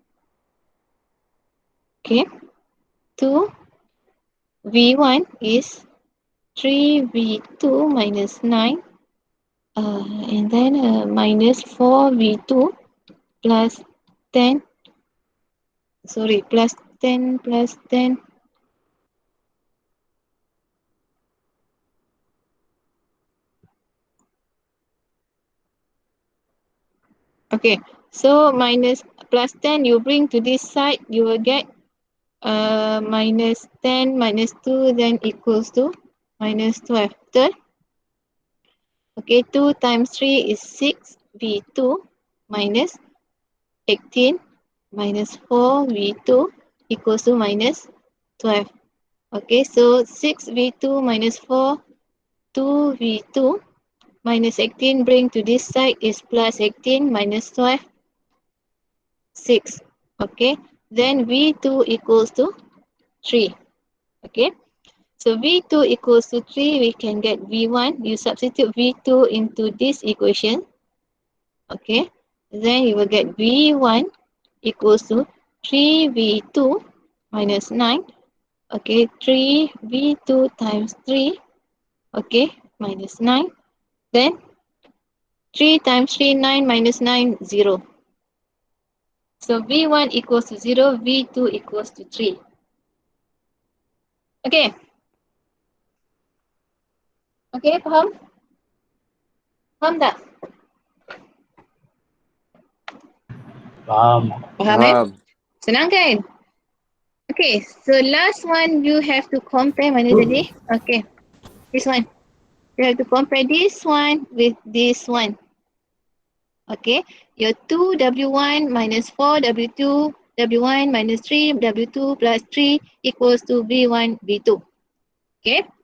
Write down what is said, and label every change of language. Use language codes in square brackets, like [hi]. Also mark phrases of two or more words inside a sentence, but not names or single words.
[en] okay, 2v1 is 3v2 minus 9 and then minus 4v2 plus 10, plus 10 plus 10, okay. So minus plus 10 you bring to this side, you will get minus 10 minus 2 then equals to minus 12. Betul? Okay, 2 times 3 is 6 v2 minus 18 minus 4 v2 equals to minus 12. Okay, so 6 v2 minus 4, 2 v2 minus 18 bring to this side is plus 18 minus 12, 6. Okay, then v2 equals to 3. Okay, so v2 equals to 3, we can get v1. You substitute v2 into this equation. Okay, then you will get v1 equals to 3v2 minus 9. Okay, 3v2 times 3. Okay, minus 9. Then 3 times 3, 9 minus 9, 0. So v1 equals to 0, v2 equals to 3. Okay. Okay, faham? [ms] Faham tak? Faham. Faham Senang kan? [en] Okay, so last one you have to compare [ms] mana tadi? [en] Okay, this one. You have to compare this one with this one. Okay, your 2w1 minus 4w2, w1 minus 3w2 plus 3 equals to v1, v2. Okay.